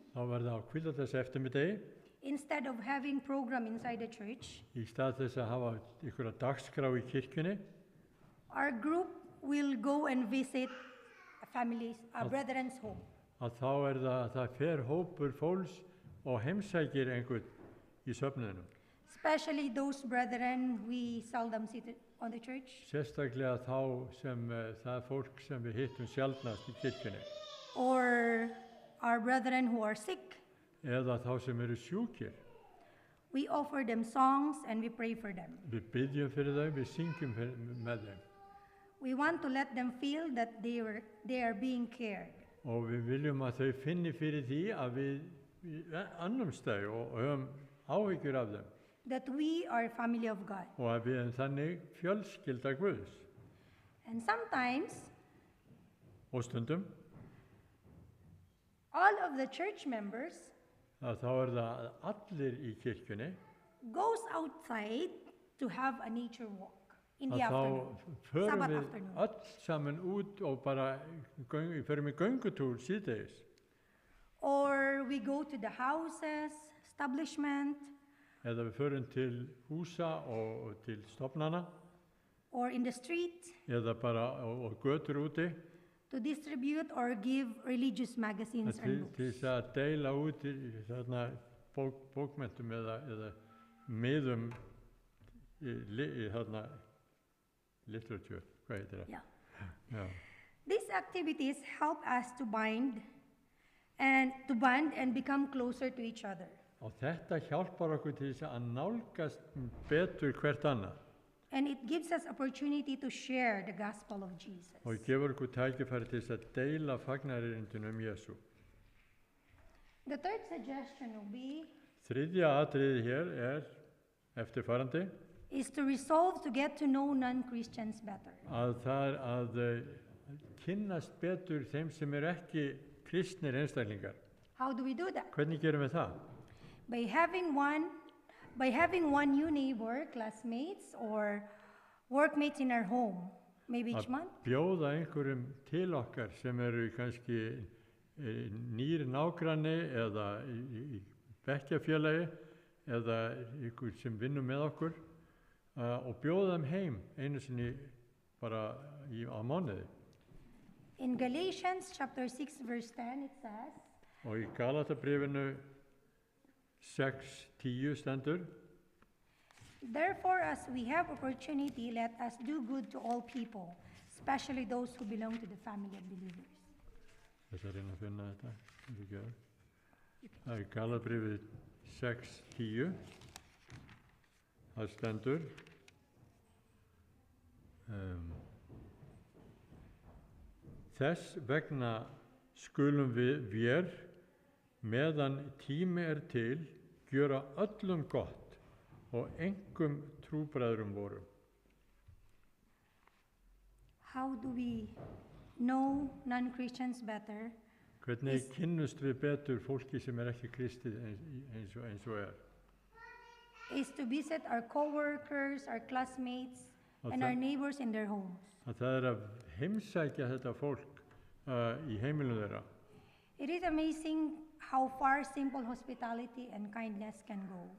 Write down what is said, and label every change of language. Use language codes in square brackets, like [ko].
[is] þá var það á hvíldardags eftirmiddegi, [en] instead of having program inside the church, [is] í stað þess að hafa einhverja dagskrá í kirkjunni, [en] our group will go and visit brethren's home. [is] Að þá það fer hópur fólks og heimsækir einhvern í söfnuðinum. [en] Especially those brethren we seldom see on the church. [is] Sérstaklega þá sem það fólk sem við hittum sjaldnast í kirkjunni. [en] Or our brethren who are sick. [is] Eða þá sem eru sjúkir. [en] We offer them songs and we pray for them. [is] Við biðjum fyrir þeim, við syngjum með þeim. [en] We want to let them feel that they are being cared. [is] Og við viljum að þau finni fyrir því að við annumst þau og höfum áhyggjur af þeim. [en] That we are a family of God. [is] Og að við þannig fjölskylda Guðs. [en] And sometimes, [is] og stundum, [en] all of the church members [is] þá það allir í kirkjunni [en] goes outside to have a nature walk in the [is] þá [en] afternoon. [is] förum [en] Sabbath [is] við [en] afternoon. [is] öll saman út og bara förum í göngutúr síðdegis. [en] Or we go to the houses, establishment, [is] Eða við förum til húsa og til stofnana [en] or in the street [is] eða bara og götur úti [en] to distribute or give religious magazines and books. [is] til þess að deila út þarna bókmenntum eða miðum þarna literature, hvað heitir það? [en] Yeah. [is] Já. [en] These activities help us to bond and become closer to each other. [is] Og þetta hjálpar okkur til þess að nálgast betur hvert annað. [en] And it gives us opportunity to share the gospel of Jesus. [is] Og gefur okkur tækifæri til þess að deila fagnaðarerindinu Jesú. [en] The third suggestion will be [is] Þriðja atriðið hér eftirfarandi. [en] Is to resolve to get to know non-Christians better. [is] Að það að kynnast betur þeim sem ekki kristnir einstaklingar. [en] How do we do that? [is] Hvernig gerum við það? [en] By having one new neighbor, classmates, or workmates in our home, maybe each month. [is] Bjóða einhverjum til okkar sem eru kannski nýr nágranni eða í bekkjarfélagi eða ykkur sem vinnur með okkur og bjóða þeim heim einu sinni bara á mánuði. [en] In Galatians chapter 6 verse 10 it says, [is] Og í Galatabréfinu 6:10 stendur: [en] Therefore, as we have opportunity, let us do good to all people, especially those who belong to the family of believers. [is] Þess að reyna að finna þetta. Það er Galatabréfið 6:10. Það stendur: Þess vegna skulum við meðan tími til gjöra öllum gott og einkum trúbræðrum vorum. [en] How do we know non-Christians better? [is] Hvernig kynnust við betur fólki sem ekki kristið eins og [en] Is to visit our co-workers, our classmates, and our neighbors in their homes. [is] Að það að heimsækja þetta fólk í heimilum þeirra. [en] It is amazing how far simple hospitality and kindness can go.